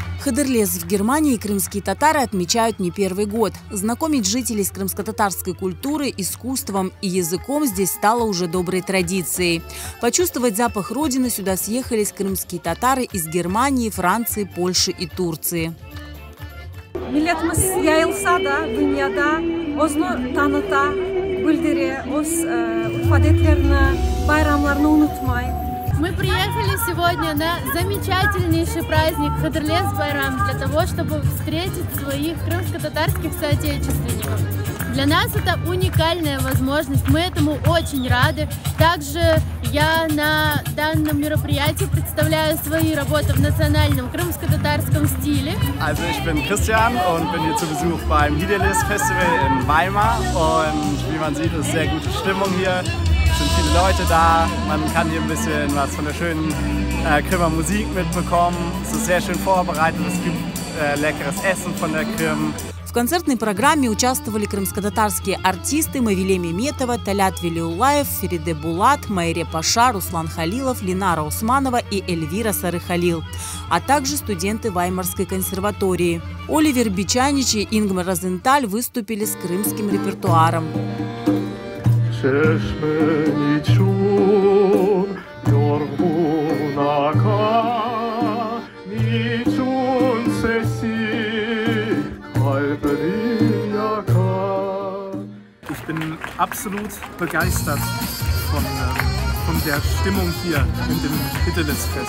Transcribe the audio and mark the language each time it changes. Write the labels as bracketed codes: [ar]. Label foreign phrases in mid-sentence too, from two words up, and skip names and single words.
[ru] Хадырлез в Германии крымские татары отмечают не первый год. Знакомить жителей с крымско-татарской культурой, искусством и языком здесь стало уже доброй традицией. Почувствовать запах родины сюда съехались крымские татары из Германии, Франции, Польши и Турции. [crh] Milletimiz yayılsa da dünyada özünü tanıta, bildirir, öz adetlerini, bayramlarını unutmayın. [ru] Мы приехали сегодня на замечательнейший праздник Хадырлез-Байрам для того, чтобы встретить своих крымско-татарских соотечественников. Для нас это уникальная возможность, мы этому очень рады. Также я на данном мероприятии представляю свои работы в национальном крымско-татарском стиле. [de] Also ich bin Christian und bin hier zu Besuch beim Hiddelis Festival in Weimar und wie man sieht, ist sehr gute Stimmung hier. Es sind viele Leute da, man kann hier ein bisschen was von der schönen Krymmer Musik mitbekommen. Es ist sehr schön vorbereitet, es gibt leckeres Essen von der Krym. [ru] В концертной программе участвовали крымско-татарские артисты Мавиле Меметова, Талят Велиулаев, Фериде Булат, Майре Паша, Руслан Халилов, Линара Усманова и Эльвира Сары-Халил, а также студенты Ваймарской консерватории. Оливер Бичанич и Ингмар Розенталь выступили с крымским репертуаром. [de] Ich bin absolut begeistert von der Stimmung hier in dem Hiddelis-Fest.